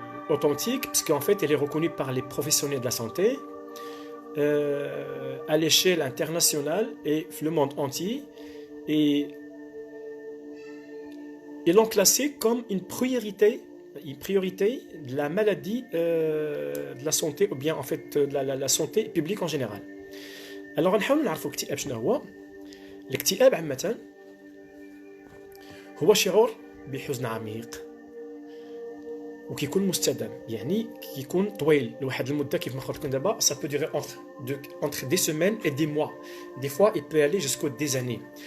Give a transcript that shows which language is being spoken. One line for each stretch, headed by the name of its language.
French: Authentique parce qu'en fait elle est reconnue par les professionnels de la santé à l'échelle internationale et le monde entier, et ils l'ont classé comme une priorité de la maladie de la santé ou bien en fait de la santé publique en général.
Arabic: Alors نحاول نعرفوا الاكتئاب شنو هو. الاكتئاب عامه هو شعور بحزن عميق وكيكون مستدام، يعني كيكون طويل لواحد المده كيف ما قلت لكم دابا.
French: ça peut durer entre des semaines et des mois, des fois il peut aller jusqu'aux des années.